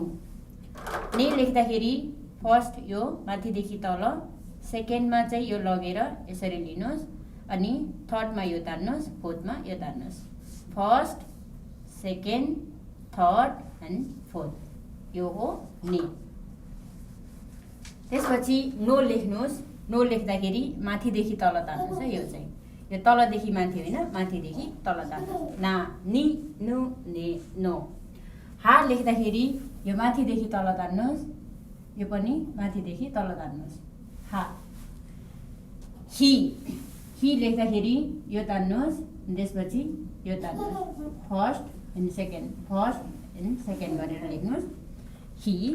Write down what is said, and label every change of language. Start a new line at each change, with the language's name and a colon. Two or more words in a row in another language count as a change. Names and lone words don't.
Nepali: ने लेख्दाखेरि फर्स्ट यो माथिदेखि तल, सेकेन्डमा चाहिँ यो लगेर यसरी लिनुहोस् अनि थर्डमा यो तान्नुहोस्, फोर्थमा यो तान्नुहोस्,
English: first second third and fourth,
Nepali: यो हो ने। त्यसपछि नो लेख्नुहोस्। नो लेख्दाखेरि माथिदेखि तल तान्नुहोस् है, यो चाहिँ यो तलदेखि माथि होइन, माथिदेखि तल तान्नुहोस्,
Japanese: な に ぬ ね の.
Nepali: हा लेख्दाखेरि यो माथिदेखि तल तान्नुहोस्, यो पनि माथिदेखि तल तान्नुहोस्, हा। हि हि लेख्दाखेरि यो तान्नुहोस्, त्यसपछि यो तान्नुहोस्,
English: first and second, first and second
Nepali: गरेर लेख्नुहोस्, हि।